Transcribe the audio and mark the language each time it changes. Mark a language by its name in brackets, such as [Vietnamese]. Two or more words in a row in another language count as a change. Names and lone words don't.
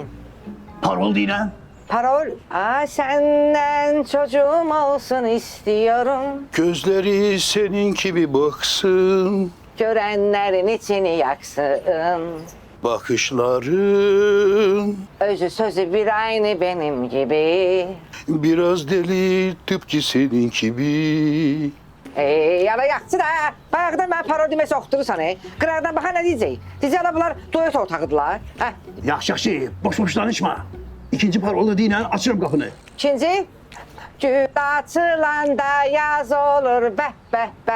[Azerbaijani] Parol deyilən? Parol, [Turkish] senden çocuğum olsun istiyorum. Gözleri senin gibi baksın. Görenlerin içini yaksın. Bakışların Özü sözü bir aynı benim gibi. biraz deli tıpkı senin gibi. [Azerbaijani] Yara yaxşı da. Bayaqdan mən parodime soxdurursan. Qıraqdan baxa nə deyəcək? Deyəcək bunlar duet ortağıdırlar. Hə. Yaxşı, boş danışma. İkinci parola deyinə açırım qapını. İkinci. Gün açılanda yaz olur bəh bəh bəh.